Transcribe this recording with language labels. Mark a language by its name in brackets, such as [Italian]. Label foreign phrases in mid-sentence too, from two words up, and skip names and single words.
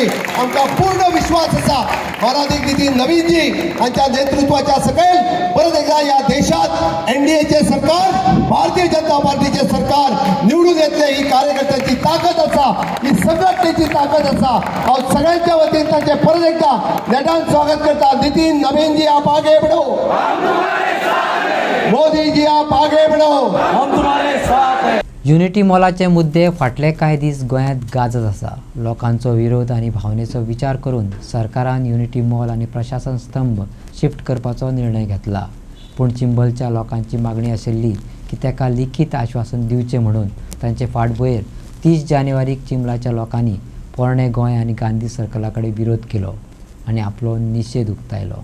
[Konkani] आमकां पूर्ण विश्वास आसा माननीय नितीन नवीनजी यांच्या नेतृत्वाच्या सकयल परत एकदा या देशात एनडीएचे सरकार, भारतीय जनता पार्टीचे सरकार निवडून येतले। ही कार्यकर्त्यांची ताकद आसा, ही संघटनेची ताकद आसा। हांव सगळ्यांच्या वतीन तांचे परत एकदा नेटान स्वागत करता। [Hindi] नितीन नवीनजी आप आगे बढ़ो, मोदी जी आप आगे बढ़ो, हम तुम्हारे साथ हैं। [Konkani] युनिटी मॉलाचे मुद्दे फाटले कांय दीस गोंयांत गाजत आसा। लोकांचो विरोध आनी भावनेचो विचार करून सरकारान युनिटी मॉल आनी प्रशासन स्तंभ शिफ्ट करपाचो निर्णय घेतला। पूण चिंबलच्या लोकांची मागणी आशिल्ली की ताका लिखीत आश्वासन दिवचें म्हणून तांचे फाटभुंयेर 30 जानेवारीक चिंबलाच्या लोकांनी पोरणे गोंय आनी गांधी सर्कला कडेन विरोध केलो आनी आपलो निशेध उक्तायलो।